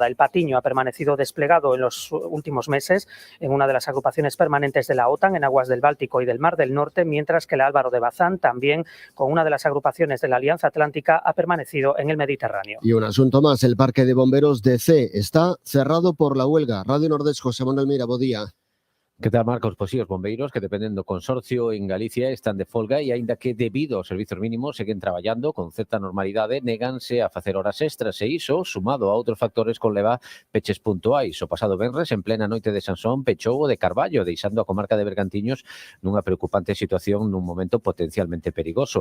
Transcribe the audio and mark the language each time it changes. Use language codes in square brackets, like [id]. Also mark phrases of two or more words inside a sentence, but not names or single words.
[es] El Patiño ha permanecido desplegado en los últimos meses en una de las agrupaciones permanentes de la OTAN en aguas del Báltico y del Mar del Norte, mientras que la Álvaro de Bazán, también con una de las agrupaciones de la Alianza Atlántica, ha permanecido en el Mediterráneo. Y un asunto más, el parque de bomberos de C está cerrado por la huelga. [gl] Radio Nordés, José Manuel Mira, bo día. Que tal, Marcos? Pois si, os bombeiros que dependen do consorcio en Galicia están de folga e aínda que debido aos servizos mínimos seguen traballando con certa normalidade, néganse a facer horas extras e iso, sumado a outros factores, conleva peches puntuais. O pasado venres, en plena noite de Sansón, pechou o de Carballo, deixando a comarca de Bergantiños nunha preocupante situación nun momento potencialmente perigoso.